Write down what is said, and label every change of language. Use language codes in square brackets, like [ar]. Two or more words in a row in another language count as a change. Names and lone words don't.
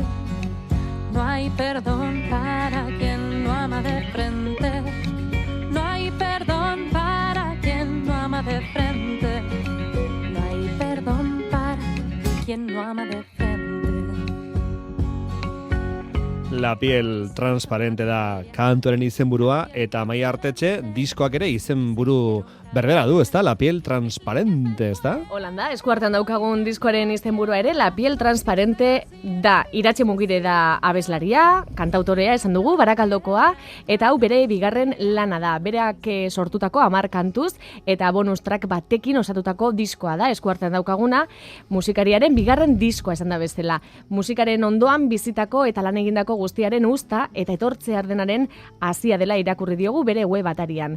[es] No hay perdón para quien no ama de frente. No hay perdón para quien no ama de frente. No hay perdón para quien no ama de frente. [eu] La piel transparente da kantuaren izenburua eta Amaia Artetxe diskoak ere izenburu berbera du, ezta? La piel transparente, ezta? Holanda, eskuartean daukagun diskoaren izenburua ere, La piel transparente da. Iratxe Mugire da abeslaria, kantautorea esan dugu, Barakaldokoa, eta hau bere bigarren lana da. Berak sortutako 10 kantuz eta bonus track batekin osatutako diskoa da, eskuartean daukaguna, musikariaren bigarren diskoa esan da bezala. Musikaren ondoan bizitako eta lan egindako guztiaren usta eta etortze ardenaren hasia dela irakurri diogu bere web atarian.